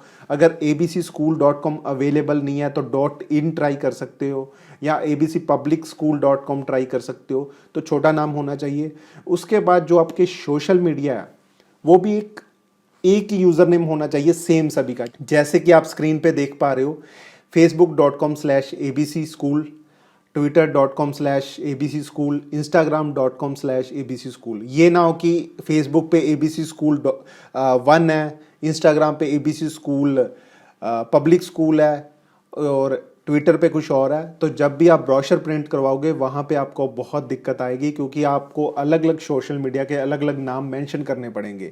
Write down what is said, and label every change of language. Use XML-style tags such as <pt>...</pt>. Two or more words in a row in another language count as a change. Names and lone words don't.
<hi>अगर abcschool.com अवेलेबल नहीं है तो .in ट्राई कर सकते हो, या abcpublicschool.com ट्राई कर सकते हो। तो छोटा नाम होना चाहिए। उसके बाद जो आपके</hi> <en>social media</en> <hi>है वो भी एक ही</hi> <en>user name</en> <hi>होना चाहिए सेम सभी का। जैसे कि आप स्क्रीन पे देख पा रहे हो, facebook.com/abc school, twitter.com/abc school, instagram.com/abc school। ये ना हो कि फेसबुक पे abc school 1 है, इंस्टाग्राम पे abc school पब्लिक स्कूल है और ट्विटर पे कुछ और है। तो जब भी आप ब्रोशर प्रिंट करवाओगे वहाँ पे आपको बहुत दिक्कत आएगी, क्योंकि आपको अलग अलग</hi> <en>social media</en> <hi>के अलग अलग नाम मेंशन करने पड़ेंगे।</hi>